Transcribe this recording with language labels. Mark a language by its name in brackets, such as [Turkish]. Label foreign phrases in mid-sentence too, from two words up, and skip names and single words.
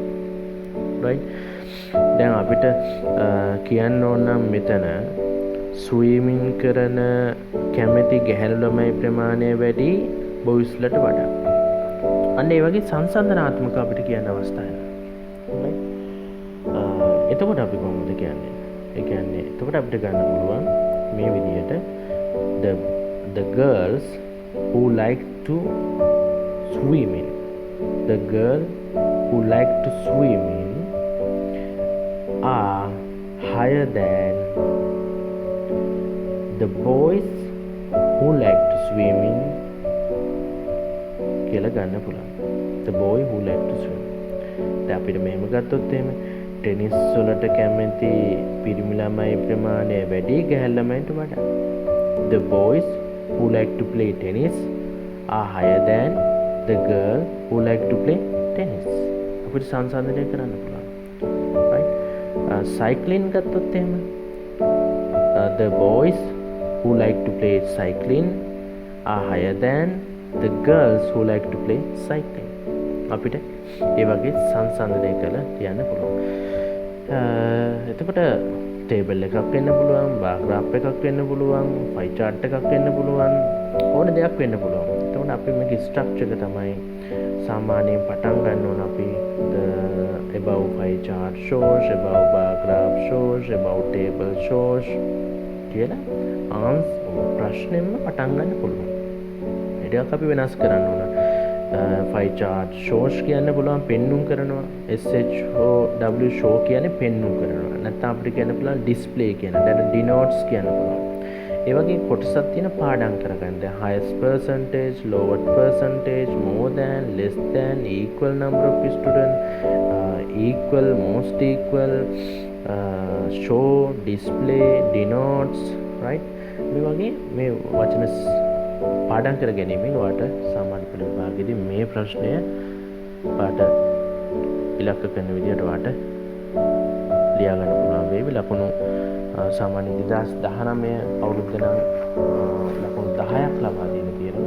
[Sinhala] Right, දැන් අපිට කියන්න ඕන නම් මෙතන ස්විමින් කරන කැමති ගැහැණු ළමයි ප්‍රමාණය වැඩි බොයිස්ලට වඩා. අන්න ඒ වගේ සංසන්දනාත්මක අපිට කියන්න අවස්ථා එනවා. එතකොට අපි කොහොමද කියන්නේ? ඒ කියන්නේ එතකොට අපිට ගන්න පුළුවන් මේ විදිහට [English] the girls who like to swim in, the girl who like to swim in are higher than the boys who like to swim in [Sinhala] කියලා ගන්න පුළුවන්. [English] The boy who like to swim. [Sinhala] දැන් අපිට මෙහෙම ගත්තොත් එහෙම ටෙනිස් වලට කැමති පිරිමි ළමයි ප්‍රමාණය වැඩි ගැහැණු ළමයින්ට වඩා. [English] The boys who like to play tennis are higher than the girl who like to play tennis. [Sinhala] අපිට සංසන්දනය කරන්න පුළුවන්. [English] Right, cycling [Sinhala] ගත්තොත් එහෙම [English] the boys who like to play cycling are higher than the girls who like to play cycling. [Sinhala] අපිට ඒ වගේ සංසන්දනය කරලා කියන්න පුළුවන්. එතකොට ටේබල් එකක් වෙන්න පුළුවන්, [English] bar graph [Sinhala] එකක් වෙන්න පුළුවන්, [English] pie chart [Sinhala] එකක් වෙන්න පුළුවන්, ඕන දෙයක් වෙන්න පුළුවන්. එතකොට අපි මේක ස්ට්‍රක්චර් එක තමයි සාමාන්‍යයෙන් පටන් ගන්න ඕන අපි [English] the above pie chart shows, above bar graph shows, above table shows [Sinhala] කියලා ප්‍රශ්නෙම පටන් ගන්න පුළුවන්. ටිකක් අපි වෙනස් කරන්න ඕන. [English] pie chart shows [Sinhala] කියන්න පුළුවන් පෙන්눔 කරනවා. [English] SHOW show [Sinhala] කියන්නේ පෙන්눔 කරනවා. නැත්නම් අපිට කියන්න පුළුවන් display කියන. දැන් denotes කියන්න පුළුවන්. ඒ වගේ කොටසක් තියෙන පාඩම් කරගන්න. [English] දැන් highest percentage, lowest percentage, more than, less than, equal number of student, equal, most equal, show, display, denotes, right? [Sinhala] මේ වගේ මේ වචන පාඩම් කර ගැනීමෙන් ඔයාලට සාමාන්‍ය පෙළ විභාගයේදී මේ ප්‍රශ්නය ඔයාලට ඉලක්ක කරන විදිහට ඔයාලට ලියා ගන්න පුළුවන් වේවි. ලකුණු සාමාන්‍ය 2019 අවුරුද්ද නම් ලකුණු 10ක් ලබා දෙන්න තියෙනවා.